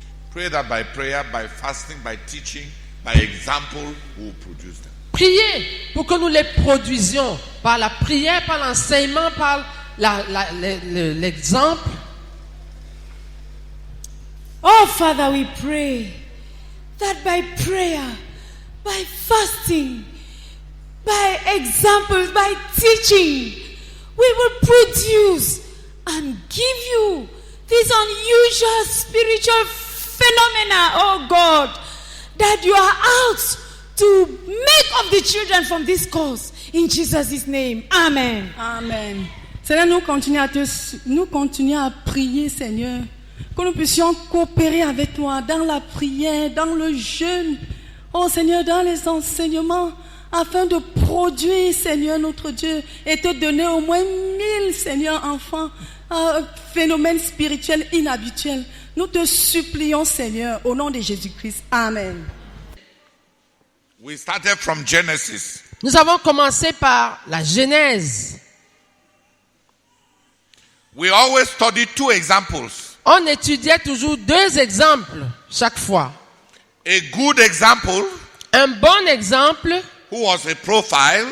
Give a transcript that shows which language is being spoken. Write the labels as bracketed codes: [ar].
[en] Pray that by prayer, by fasting, by teaching, by example, we will produce them. [fr] Priez pour que nous les produisions par la prière, par l'enseignement, par l'exemple. [en] Oh, Father, we pray that by prayer, by fasting, by examples, by teaching, we will produce and give you these unusual spiritual phenomena, oh God, that you are out to make of the children from this cause. In Jesus' name, amen. Amen. [fr] Seigneur, nous continuons à prier, Seigneur, que nous puissions coopérer avec toi dans la prière, dans le jeûne, oh Seigneur, dans les enseignements, afin de produire, Seigneur, notre Dieu, et te donner au moins 1000, Seigneur, enfants, phénomènes spirituels inhabituels. Nous te supplions, Seigneur, au nom de Jésus-Christ. Amen. [en] We started from Genesis. [fr] Nous avons commencé par la Genèse. [en] We always study 2 examples. [fr] On étudiait toujours 2 exemples chaque fois. [en] A good example, [fr] Un bon exemple [en] who was a profile,